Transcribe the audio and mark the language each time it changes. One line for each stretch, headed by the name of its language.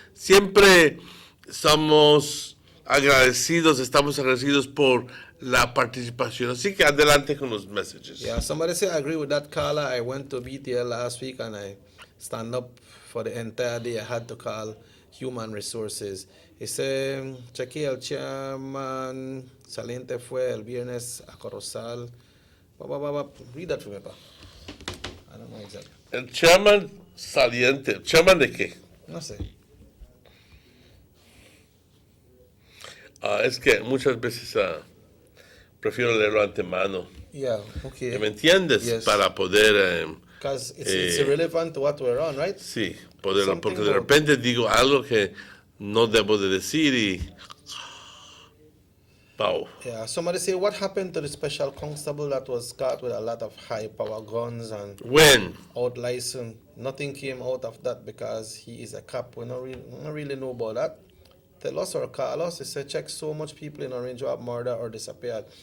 Spanish: Siempre estamos agradecidos por la participación. Así que adelante con los messages.
English: Yeah, somebody say I agree with that caller. I went to BTL last week and I stand up for the entire day. I had to call Human Resources. He said,
Spanish: cheque el chairman saliente fue el viernes a Corozal.
English: Read that for me, pa. I don't know exactly.
Spanish: El chairman saliente. ¿Chairman de qué? No sé. Es que muchas veces prefiero leerlo antemano.
English: Yeah, okay.
Spanish: ¿Me entiendes?
English: Yes.
Spanish: Para poder...
English: Because it's irrelevant to what we're on, right?
Spanish: Sí, porque de repente digo algo que no debo de decir y...
English: Wow. Yeah, somebody say, what happened to the special constable that was caught with a lot of high-power guns and... When? Out license. Nothing came out of that because he is a cop. We don't really know about that. Tell us or call us. They say, check so much people in Orange have murdered or disappeared.